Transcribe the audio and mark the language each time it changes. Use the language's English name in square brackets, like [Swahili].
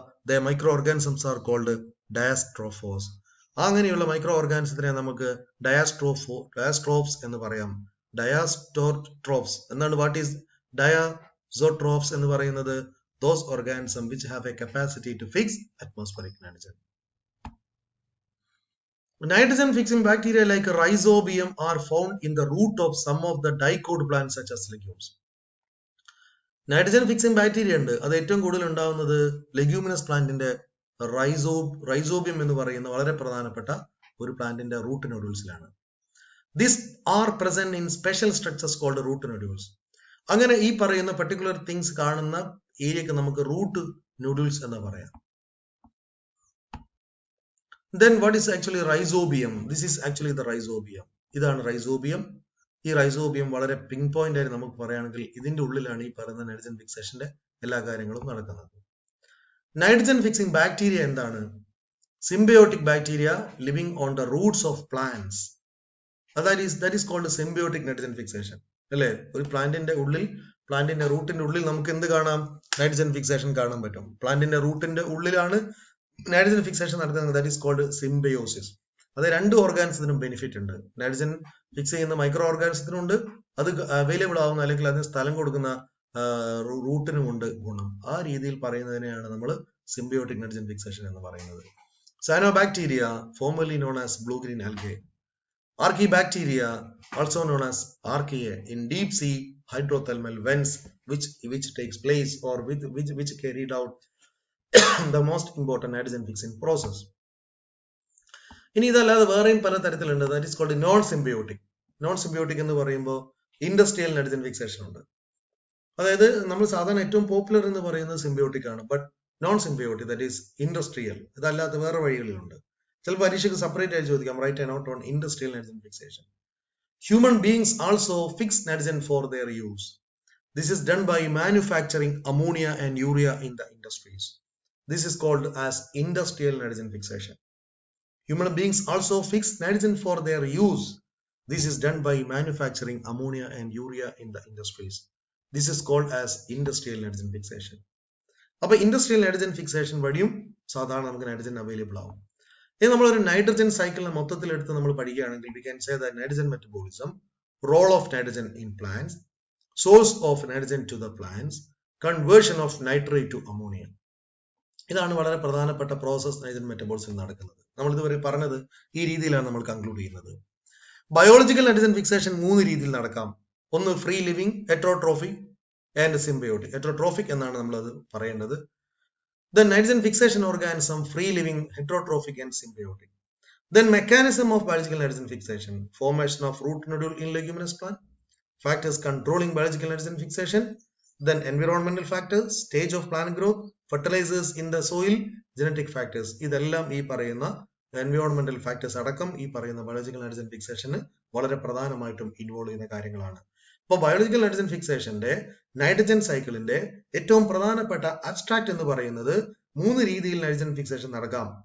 [English] The microorganisms are called diastrophos. [Malayalam] അങ്ങനെയുള്ള micro ഓർഗാനിസത്തിനെ നമുക്ക് ഡയാസ്ട്രോഫ്സ് എന്ന് പറയാം. ഡയാസ്ട്രോഫ്സ് എന്താണ്? [English] what is diazotrophs [Malayalam] എന്ന് പറയുന്നത്? [English] Those organisms which have a capacity to fix atmospheric nitrogen. Nitrogen fixing bacteria like rhizobium are found in the root of some of the dicot plants such as legumes. [Malayalam] Nitrogen fixing bacteria ഉണ്ട്, അത് ഏറ്റവും കൂടുതൽ ഉണ്ടാവുന്നത് leguminous പ്ലാന്റിന്റെ rhizobium എന്ന് പറയുന്ന വളരെ പ്രധാനപ്പെട്ട ഒരു പ്ലാന്റിന്റെ root നോഡ്യൂൾസിലാണ്. [English] These are present in special structures called root nodules. [Malayalam] അങ്ങനെ ഈ പറയുന്ന പർട്ടിക്കുലർ തിങ്സ് കാണുന്ന ഏരിയക്ക് നമുക്ക് റൂട്ട് നോഡ്യൂൾസ് എന്ന് പറയാം. [English] Then what is actually rhizobium? This is actually the rhizobium. [Malayalam] ഇതാണ് റൈസോബിയം. ഈ റൈസോബിയം വളരെ പിങ് പോയിന്റ് ആയിട്ട് നമുക്ക് പറയുകയാണെങ്കിൽ ഇതിന്റെ ഉള്ളിലാണ് ഈ പറയുന്ന നൈട്രജൻ ഫിക്സേഷന്റെ എല്ലാ കാര്യങ്ങളും നടക്കുന്നത്. നൈട്രജൻ ഫിക്സിംഗ് ബാക്ടീരിയ എന്താണ്? [English] Symbiotic bacteria living on the roots of plants. That is called symbiotic nitrogen fixation. [Malayalam] അല്ലെ, ഒരു പ്ലാന്റിന്റെ റൂട്ടിന്റെ ഉള്ളിൽ നമുക്ക് എന്ത് കാണാം? നൈട്രജൻ ഫിക്സേഷൻ കാണാൻ പറ്റും. പ്ലാന്റിന്റെ റൂട്ടിന്റെ ഉള്ളിലാണ് നൈട്രജൻ ഫിക്സേഷൻ നടത്തുന്നത്. [English] That is called symbiosis. [Malayalam] അത് രണ്ട് ഓർഗാനിസത്തിനും ബെനിഫിറ്റ് ഉണ്ട്. നൈട്രജൻ ഫിക്സ് ചെയ്യുന്ന മൈക്രോ ഓർഗാനിസത്തിനുണ്ട്, അത് അവൈലബിൾ ആവുന്ന അല്ലെങ്കിൽ അതിന് സ്ഥലം കൊടുക്കുന്ന റൂട്ടിനുമുണ്ട് ഗുണം. ആ രീതിയിൽ പറയുന്നതിനെയാണ് നമ്മൾ സിംബയോട്ടിക് നൈട്രജൻ ഫിക്സേഷൻ എന്ന് പറയുന്നത്. [English] Cyanobacteria, formerly known as blue-green algae. Archaebacteria, also known as archaea, in deep sea hydrothermal vents, which takes place or which carried out the most important nitrogen fixing process. [Malayalam] ഇനി ഇതല്ലാതെ വേറെയും പല തരത്തിലുണ്ട്. [English] That is called non symbiotic. [Malayalam] Non symbiotic എന്ന് പറയുമ്പോൾ industrial nitrogen fixation ഉണ്ട്. അതായത് നമ്മൾ സാധാരണ ഏറ്റവും പോപ്പുലർ എന്ന് പറയുന്നത് സിംബയോട്ടിക് ആണ്. But non symbiotic, [English] that is industrial, [Malayalam] ഇതല്ലാത്ത വേറെ വഴികളുണ്ട്. ചിലപ്പോൾ പരീക്ഷയ്ക്ക് സെപ്പറേറ്റ് ആയി ചോദിക്കാം. [English] Write a note on industrial nitrogen fixation. Human beings also fix nitrogen for their use. This is done by manufacturing ammonia and urea in the industries. This is called as industrial nitrogen fixation. Human beings also fix nitrogen for their use. This is done by manufacturing ammonia and urea in the industries. This is called as industrial nitrogen fixation. [Malayalam] അപ്പോൾ industrial nitrogen fixation വഴിയും സാധാരണ നമുക്ക് nitrogen available ആവും. ഇനി നമ്മളൊരു nitrogen സൈക്കിളിനെ മൊത്തത്തിൽ എടുത്ത് നമ്മൾ പഠിക്കുകയാണെങ്കിൽ [English] we can say that nitrogen metabolism, role of nitrogen in plants, source of nitrogen to the plants, conversion of nitrate to ammonia. [Malayalam] ഇതാണ് വളരെ പ്രധാനപ്പെട്ട പ്രോസസ് നൈട്രജൻ മെറ്റബോളിസം നടക്കുന്നത്. നമ്മൾ ഇതുവരെ പറഞ്ഞത് ഈ രീതിയിലാണ് നമ്മൾ കൺക്ലൂഡ് ചെയ്യുന്നത്. ബയോളജിക്കൽ നൈട്രജൻ ഫിക്സേഷൻ 3 രീതിയിൽ നടക്കാം. ഒന്ന് free living, heterotrophic and symbiotic. Heterotrophic എന്നാണ് നമ്മളത് പറയേണ്ടത്. [English] Then nitrogen fixation organism, free living, heterotrophic and symbiotic. Then mechanism of biological nitrogen fixation, formation of root nodule in leguminous plant, factors controlling biological nitrogen fixation, then environmental factors, stage of plant growth, fertilizers in the soil, genetic factors. [Malayalam] ഇതെല്ലാം ഈ പറയുന്ന എൻവയോൺമെന്റൽ factors അടക്കം ഈ പറയുന്ന biological nitrogen ഫിക്സേഷന് വളരെ പ്രധാനമായിട്ടും involve ചെയ്യുന്ന കാര്യങ്ങളാണ്. അപ്പോൾ ബയോളജിക്കൽ നൈട്രജൻ ഫിക്സേഷന്റെ നൈട്രജൻ സൈക്കിളിന്റെ ഏറ്റവും പ്രധാനപ്പെട്ട അബ്സ്ട്രാക്ട് എന്ന് പറയുന്നത് 3 രീതിയിൽ നൈട്രജൻ ഫിക്സേഷൻ നടക്കാം.